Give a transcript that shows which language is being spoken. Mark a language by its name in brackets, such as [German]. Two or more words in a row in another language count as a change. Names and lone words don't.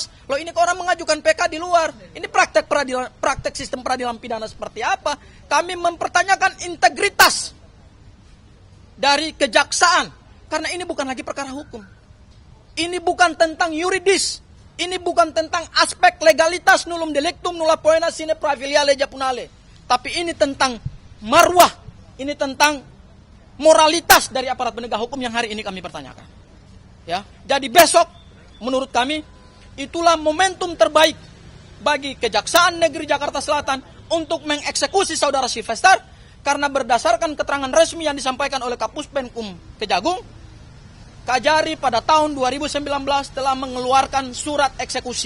[Indonesian] Loh, ini orang mengajukan PK di luar. Ini praktek sistem peradilan pidana seperti apa? Kami mempertanyakan integritas dari kejaksaan, karena ini bukan lagi perkara hukum. Ini bukan tentang yuridis. Ini bukan tentang aspek legalitas [Latin] nullum delictum nulla poena sine praevilia legea punale. [Indonesian] Tapi ini tentang marwah. Ini tentang moralitas dari aparat penegak hukum yang hari ini kami pertanyakan. Ya, jadi besok menurut kami itulah momentum terbaik bagi Kejaksaan Negeri Jakarta Selatan untuk mengeksekusi saudara Sylvester, karena berdasarkan keterangan resmi yang disampaikan oleh Kapus Penkum Kejagung, Kajari pada tahun 2019 telah mengeluarkan surat eksekusi.